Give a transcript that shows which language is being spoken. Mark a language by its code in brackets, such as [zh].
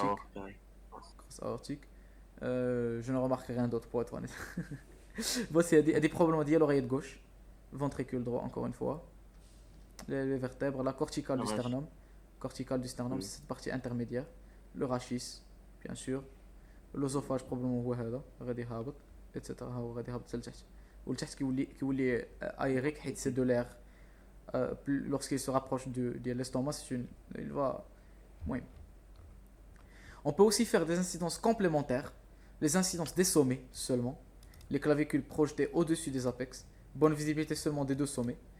[fr] aortique. Crosse aortique. Je ne remarque rien d'autre pour être honnête. Voici, il y a des problèmes à l'oreillette gauche, ventricule droit encore une fois, les vertèbres, la corticale du sternum. Corticale du sternum, c'est cette partie intermédiaire. Le rachis, bien sûr. L'œsophage probablement [ar] هو هذا غادي هابط [fr] etc. [ar] هو غادي هابط لتحت ولتحت كيولي [fr] aérique حيت c'est de l'air lorsqu'il se rapproche de l'estomac il va oui. On peut aussi faire des incidences complémentaires, les incidences des sommets seulement, les clavicules projetées au-dessus des apex, bonne visibilité seulement des deux sommets.